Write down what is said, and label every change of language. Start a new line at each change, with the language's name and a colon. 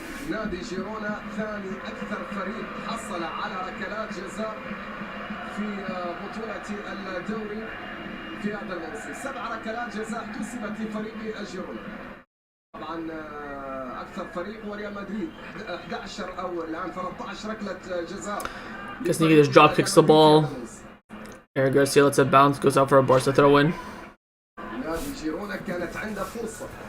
Arabic: نادي جيرونا ثاني أكثر فريق حصل على ركلات جزاء في بطولة الدوري في هذا الموسم. 7 ركلات جزاء حسبت لفريق جيرونا. طبعا أكثر فريق هو ريال مدريد 11 أو الآن 13 ركلة جزاء.
English: Gazzaniga just drop kicks the ball. Eric Garcia lets it bounce, goes out for a Barca throw in.
Arabic: نادي جيرونا كانت عنده فرصة.